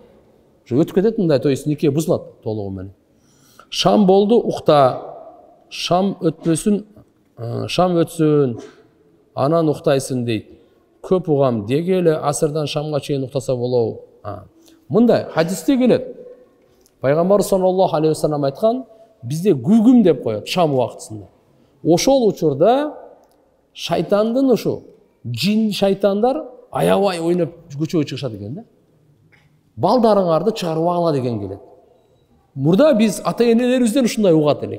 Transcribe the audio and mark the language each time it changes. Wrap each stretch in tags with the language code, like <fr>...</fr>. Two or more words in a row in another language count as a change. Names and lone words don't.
<ky>Ошо өтүп кетет мындай,</ky> <ru>то есть</ru> <ky>нике бузулат толугу менен. Шам болду, укта. Шам өтпөсүн, шам өтсүн, анан уктайсың дейт. Көп угам деги эле асырдан шамга чейин уктаса болобу? Мындай хадисте келет. Пайгамбар</ky> <ar>صلى الله عليه وسلم</ar> <ky>айткан, бизде гүгүм деп коет шам убактысында. Ошол учурда шайтандын ушу жин шайтандар аябай ойноп көчөгө чыгышат экен да. Балдарыңарды чыгарып ала деген келет. Мурда биз ата энелерибизден ушундай угат элек.</ky>